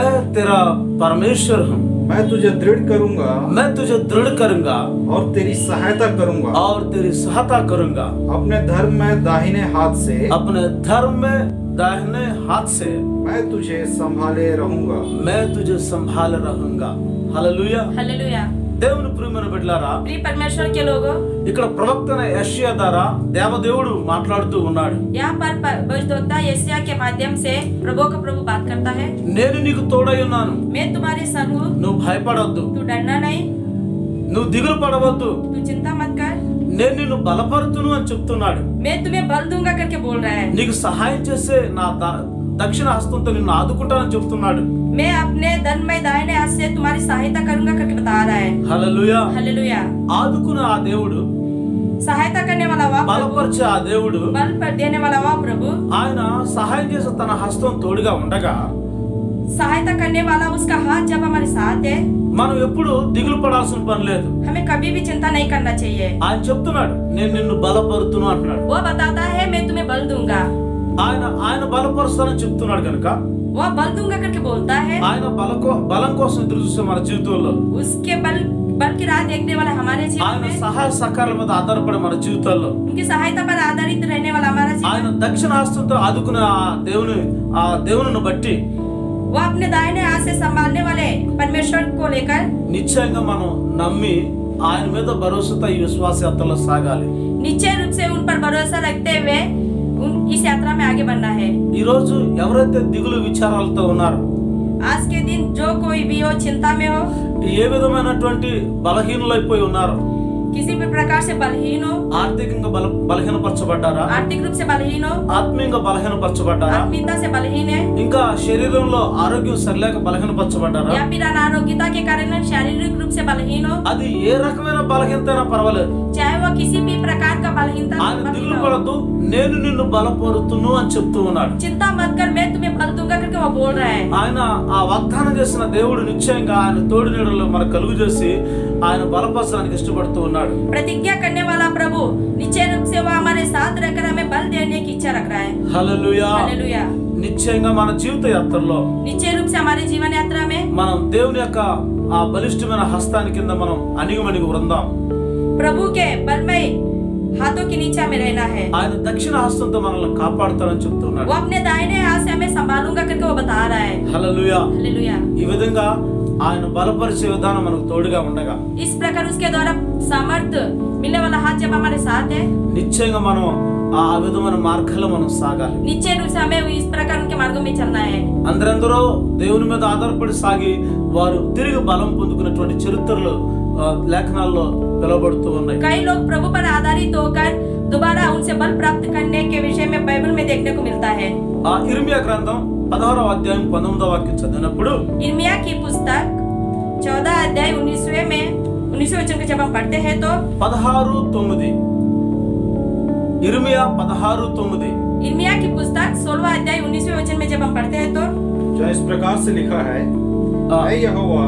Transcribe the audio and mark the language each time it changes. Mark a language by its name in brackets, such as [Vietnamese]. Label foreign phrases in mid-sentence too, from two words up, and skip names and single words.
[Hindi] मैं तुझे दृढ़ करूंगा और तेरी सहायता करूंगा। अपने धर्म में दाहिने हाथ से मैं तुझे संभाले रहूंगा। हालेलूया। हालेलूया। [Telugu] దేవుని ప్రియమైన బిడ్డలారా, [Hindi] प्रिय परमेश्वर के लोगों, [Telugu] ఇక్కడ ప్రవక్త యెషయా ద్వారా దేవదేవుడు మాట్లాడుతూ ఉన్నాడు। [Hindi] यहाँ पर भविष्यद्वक्ता यशायाह के माध्यम से प्रभु बात करता है। [Telugu] నేను నీకు తోడై ఉన్నాను, [Hindi] मैं तुम्हारे संग हूँ, [Telugu] నువ్వు భయపడొద్దు, [Hindi] तू डरना नहीं, [Telugu] నువ్వు దిగులు పడవద్దు, [Hindi] तू चिंता मत कर, [Telugu] నేను నిన్ను బలపరుతును అని చెప్తున్నాడు। [Hindi] मैं तुम्हें बल दूंगा करके बोल रहा है। [Telugu] నీకు సహాయం చేసే నా దక్షిణ హస్తంతో నిన్ను ఆదుకుంటానని చెప్తున్నాడు। [Hindi] मैं अपने धन में दाहिने हाथ से तुम्हारी सहायता करूंगा करके बता रहा है। [Telugu] హల్లెలూయా। [Hindi] हालेलूया। [Telugu] ఆదుకునే ఆ దేవుడు, [Hindi] सहायता करने वाला वह प्रभु, [Telugu] బలపరిచే ఆ దేవుడు, [Hindi] बल पर देने वाला वह प्रभु, [Telugu] ఆయన సహాయం చేసే తన హస్తం తోడుగా ఉండగా [Hindi] सहायता करने वाला उसका हाथ जब हमारे साथ है, [Telugu] మనం ఎప్పుడు దిగులు పడాల్సిన పని లేదు। [Hindi] हमें कभी भी चिंता नहीं करना चाहिए। [Telugu] ఆయన చెప్తున్నాడు, నేను నిన్ను బలపరుతును అంటున్నాడు। [Hindi] वो बताता है मैं तुम्हें बल दूंगा, [Telugu] ఆయన బలపరుస్తానని చెప్తున్నాడు కనుక [Hindi] वो बल दूंगा करके बोलता है। [Telugu] ఆయన బలం కోసం ఎదురు చూసే మన జీవితంలో [Hindi] उसके बल की राह देखने वाला हमारे जीवन [Telugu] ఆయన [Hindi] में, [Telugu] సహాయ సహకారాల మీద ఆధారపడే మన జీవితాల్లో [Hindi] उनकी सहायता पर आधारित रहने वाला हमारा [Telugu] ఆయన [Hindi] जीवन, [Telugu] దక్షిణ హస్తంతో ఆదుకునే ఆ దేవుని బట్టి [Hindi] वो अपने दाहिने हाथ से संभालने वाले परमेश्वर को लेकर [Telugu] నిశ్చయంగా మనం నమ్మి ఆయన మీద భరోసాతో ఈ విశ్వాస యాత్రలో సాగాలి। [Hindi] निश्चय रूप से उन पर भरोसा रखते हुए इस यात्रा में आगे बढ़ना है। [Telugu] ఈ రోజు ఎవరైతే దిగులు విచారాలతో ఉన్నారో, [Hindi] आज के दिन जो कोई भी हो, चिंता में हो, [Telugu] ఏ విధమైనటువంటి బలహీనులైపోయి ఉన్నారో, [Hindi] किसी भी प्रकार से बलहीन हो, [Telugu] ఆర్థికంగా బలహీనపరచబడ్డారా, [Hindi] आर्थिक रूप से बलहीन हो, [Telugu] ఆత్మీయంగా బలహీనపరచబడ్డారా, [Hindi] आत्मीयता से बलहीन है, [Telugu] ఇంకా శరీరంలో ఆరోగ్యం సరిలేక బలహీనపరచబడ్డారా, [Hindi] या फिर अनारोग्यता के कारण शारीरिक रूप से बलहीन हो, [Telugu] అది ఏ రకమైన బలహీనతైనా పర్వాలేదు, [Hindi] चाहे वो किसी भी प्रकार का बलहीनता [Telugu] ఆయన దిగులు [Hindi] हो, [Telugu] పడద్దు, నేను నిన్ను బలపరుతును అని చెప్తూ ఉన్నాడు। [Hindi] चिंता मत कर, मैं तुम्हें बल दूंगा करके वो बोल रहा है। [Telugu] ఆయన ఆ వాగ్దానం చేసిన దేవుడు నిశ్చయంగా ఆయన తోడు నీడలో మనకు కలుగు చేసి ఆయన బలపరచడానికి ఇష్టపడుతూ ఉన్నాడు। [Hindi] प्रतिज्ञा करने वाला प्रभु निश्चय रूप से वो हमारे साथ रहकर हमें बल देने की इच्छा रख रहा है। [Telugu] హల్లెలూయా। [Hindi] हालेलूया। [Telugu] నిశ్చయంగా మన జీవిత యాత్రలో [Hindi] निश्चय रूप से हमारे जीवन यात्रा में [Telugu] మనం దేవుని యొక్క ఆ బలిష్టమైన హస్తాన్ని కింద మనం అణిగిమణిగి ఉందాం। [Hindi] प्रभु के बलमय हाथों के नीचे में रहना है। [Telugu] ఆయన దక్షిణ హస్తంతో మనల్ని కాపాడుతారని చెప్తున్నాడు। [Hindi] वो अपने दाहिने हाथ से हमें संभालूंगा करके वो बता रहा है। [Telugu] హల్లెలూయా। [Hindi] हालेलूया। [Telugu] ఈ విధంగా ఆయన బలపరిచే విధానం మనకు తోడుగా ఉండగా [Hindi] इस प्रकार उसके द्वारा सामर्थ्य मिलने वाला हाथ जब हमारे साथ है, [Telugu] నిశ్చయంగా మనం ఆ విధమైన మార్గాల్లో మనం సాగాలి। [Hindi] निश्चय रूप से हमें इस प्रकार उनके मार्गों में चलना है। [Telugu] అందరందరూ దేవుని మీద ఆధారపడి సాగి వారు తిరిగి బలం పొందుకున్నటువంటి చరిత్రలు లేఖనాల్లో పిలువబడుతూ ఉన్నాయి. [Hindi] कई लोग प्रभु पर आधारित होकर दोबारा उनसे बल प्राप्त करने के विषय में बाइबल में देखने को मिलता है. [Telugu] ఇర్మియా గ్రంథం 16వ అధ్యాయం 19వ వాక్యం చదివినప్పుడు [Hindi] इर्मिया की पुस्तक 14 अध्याय 19वें वचन को जब हम पढ़ते हैं तो 16:9 इर्मिया 16:9 इर्मिया की पुस्तक 16वां अध्याय 19वें वचन में जब हम पढ़ते हैं तो जो इस प्रकार से लिखा है, हे यहोवा,